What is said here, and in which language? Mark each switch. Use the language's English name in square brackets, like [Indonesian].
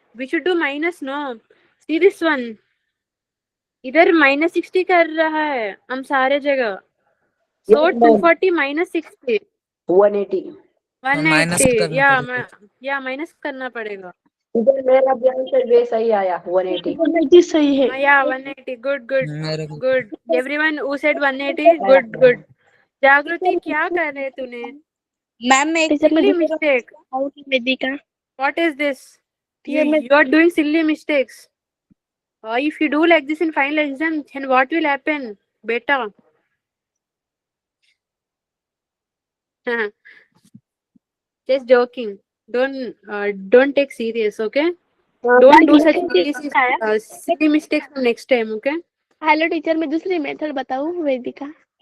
[English] We should do minus no. See this one. [Hindi] इधर -60 कर रहा है हम सारे जगह. [English] So 240 -60 180. [Hindi] 180. या माइनस करना पड़ेगा. इधर मेरा भी आंसर वे सही आया 180। 180 सही है। [English] Yeah, 180. Good, good, [Hindi] मेरे को [English] good. Everyone who said 180, good, good. [Hindi] जागृति क्या कर रहे तूने? मैम मैं एक टीचर मैं [English] Silly [Hindi] दूसरा [English] mistake. [Hindi] Out Vedika. [English] What is this? [Hindi] Teacher मैं [English] You are doing silly mistakes. If you do like this in final exam, then what will happen? Beta. Just joking. Don't take serious, okay? Don't do such silly mistakes next time, okay? [Hindi] Hello teacher मैं दूसरी method बताऊं वेदिका।